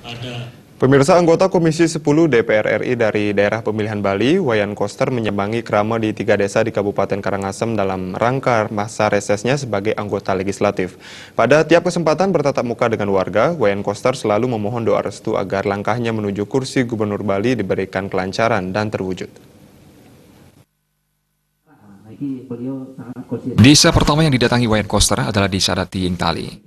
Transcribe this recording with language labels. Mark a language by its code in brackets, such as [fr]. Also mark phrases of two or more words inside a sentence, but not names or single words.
[id] Pemirsa, anggota Komisi 10 DPR RI dari daerah pemilihan Bali, Wayan Koster menyambangi krama di 3 desa di Kabupaten Karangasem dalam rangka masa resesnya sebagai anggota legislatif. Pada tiap kesempatan bertatap muka dengan warga, Wayan Koster selalu memohon doa restu agar langkahnya menuju kursi Gubernur Bali diberikan kelancaran dan terwujud. Desa pertama yang didatangi Wayan Koster adalah Desa adat Tiing Tali.